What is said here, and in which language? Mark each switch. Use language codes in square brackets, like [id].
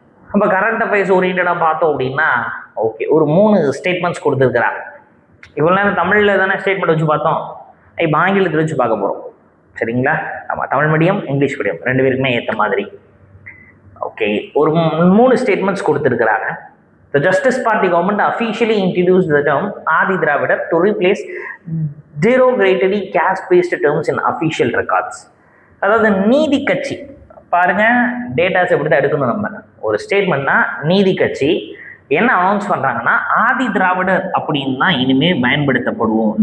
[ta] நம்ம current affairs ஓரியன்டாக பார்த்தோம் அப்படின்னா ஓகே, ஒரு 3 ஸ்டேட்மெண்ட்ஸ் கொடுத்துருக்குறாங்க. இவ்வளோ நேரம் தமிழில் தானே ஸ்டேட்மெண்ட் வச்சு பார்த்தோம், இப்போ ஆங்கிலத்தில் வச்சு பார்க்க போகிறோம். சரிங்களா? ஆமாம், தமிழ் மீடியம் இங்கிலீஷ் மீடியம் 2 பேருக்குமே ஏற்ற மாதிரி. ஓகே, ஒரு 3 ஸ்டேட்மெண்ட்ஸ் கொடுத்துருக்குறாங்க. [en] The Justice Party government officially introduced the term Adi Dravidar to replace derogatory caste-based terms in official records. [ta] அதாவது நீதி கட்சி பாருங்க, டேட்டாஸ் எப்படி தான் எடுக்கணும். நம்ம ஒரு ஸ்டேட்மெண்ட்னா நீதி கட்சி என்ன அனௌன்ஸ் பண்றாங்கன்னா ஆதி திராவிடர் அப்படின்னு தான் இனிமே பயன்படுத்தப்படுவோம்.